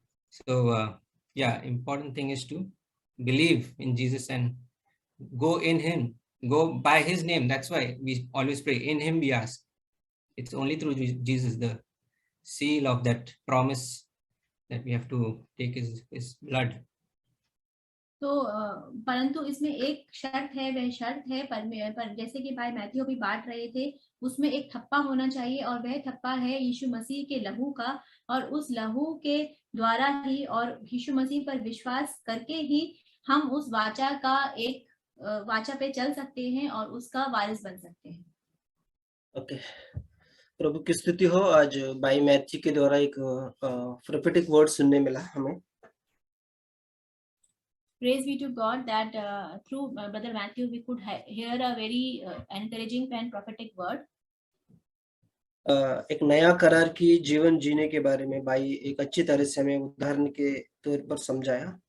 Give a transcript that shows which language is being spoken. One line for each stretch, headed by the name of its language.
English: So yeah, important thing is to believe in Jesus and go in him, go by his name. That's why we always pray, in him we ask. It's only through Jesus, the seal of that promise, that we have to take his blood.
Hindi: तो परंतु इसमें एक शर्त है, वह शर्त है पर जैसे कि भाई मैथ्यू भी बांट रहे थे, उसमें एक थप्पा होना चाहिए, और वह थप्पा है यीशु मसीह के लहू का, और उस लहू के द्वारा ही और यीशु मसीह पर विश्वास करके ही हम उस वाचा का एक वाचा पे चल सकते हैं और उसका वारिस बन सकते हैं। ओके, प्रभु की स्तुति हो। आज भाई मैथ्यू के द्वारा एक प्रोफेटिक वर्ड सुनने मिला हमें।
English: Praise be to God that through Brother Matthew we could hear a very encouraging and prophetic word.
Hindi: एक नया करार की जीवन जीने के बारे में भाई एक अच्छी तरह से हमें उदाहरण के तौर पर समझाया।